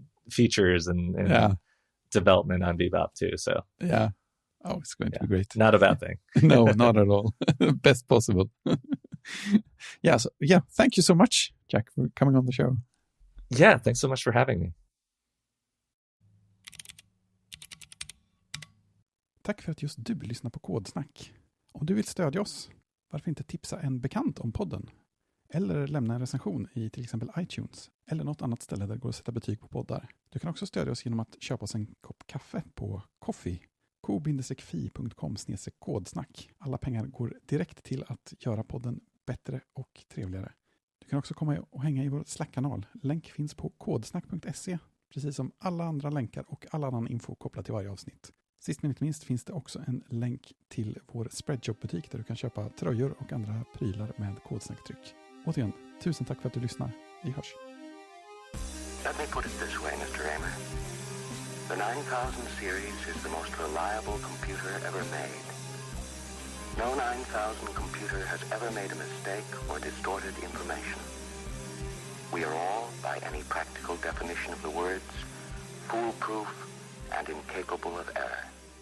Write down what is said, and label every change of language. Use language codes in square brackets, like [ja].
[en] features and development on Bebop too. So yeah. Oh, it's going to be great. Not a bad thing. No, not at all. Best possible. So thank you so much, Jack, for coming on the show. Yeah, thanks so much for having me. [sv] Tack för att just du lyssnar på Kodsnack. Om du vill stödja oss, varför inte tipsa en bekant om podden? Eller lämna en recension i till exempel iTunes eller något annat ställe där det går att sätta betyg på poddar. Du kan också stödja oss genom att köpa oss en kopp kaffe på Coffee. ko-fi.com/kodsnack. Alla pengar går direkt till att göra podden bättre och trevligare. Du kan också komma och hänga i vår Slack-kanal. Länk finns på kodsnack.se, precis som alla andra länkar och all annan info kopplat till varje avsnitt. Sist men inte minst finns det också en länk till vår Spreadshop-butik där du kan köpa tröjor och andra prylar med Kodsnacktryck. Återigen, tusen tack för att du lyssnar. Vi hörs. [en] Let me put it this way, Mr. Raymer. The 9000 series is the most reliable computer ever made. No 9000 computer has ever made a mistake or distorted information. We are all, by any practical definition of the words, foolproof and incapable of error.